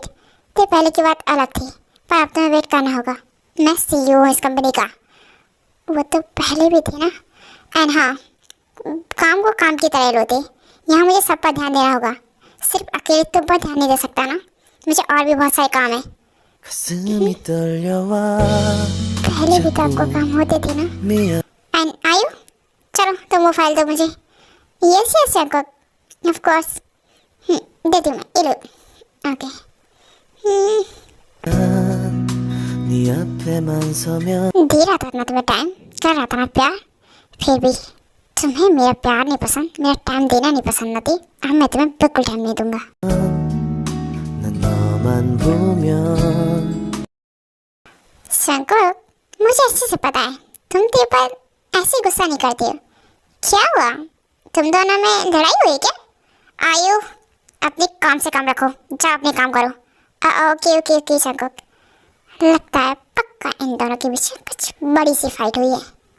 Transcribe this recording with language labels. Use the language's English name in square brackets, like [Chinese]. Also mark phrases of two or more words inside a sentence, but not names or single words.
[Hindi] तो पहले की बात अलग थी, पर अब तुम्हें वेट करना होगा। मैं CEO हूँ इस कंपनी का। वो तो पहले भी थी ना। एंड हाँ, काम को काम की तरह लोते। यहाँ मुझे सब पर ध्यान देना होगा, सिर्फ अकेले तुम पर ध्यान नहीं दे सकता ना। मुझे और भी बहुत सारे काम है। [Korean] 가슴이 떨려와 [Hindi] पहले भी तो आपको काम होते थे ना। [Korean] 미안 [Hindi] एंड आयु, चलो तुम वो फाइल दो मुझे। [English] yes yes [Hindi] जैकब, [English] of course. [Hindi] देती हूँ मैं, ये लो। ओके। [Korean] 네 앞에만 서면 [Hindi] दे रहा था ना तुम्हें टाइम, कर रहा था ना प्यार, फिर भी तुम्हें मेरा प्यार नहीं पसंद, मेरा टाइम देना नहीं पसंद ना थी। अब मैं तुम्हें बिल्कुल टाइम नहीं दूंगा। [Korean] 난 너만 보면 [Hindi] शंकर, मुझे अच्छे से पता है तुम तेरे पर ऐसे गुस्सा नहीं करते हो। क्या हुआ, तुम दोनों में लड़ाई हुई क्या? आयु, अपने काम से काम रखो, जाओ अपने काम करो। ओके ओके ओके शंकर, लगता है पक्का इन दोनों के बीच कुछ बड़ी सी फाइट हुई है।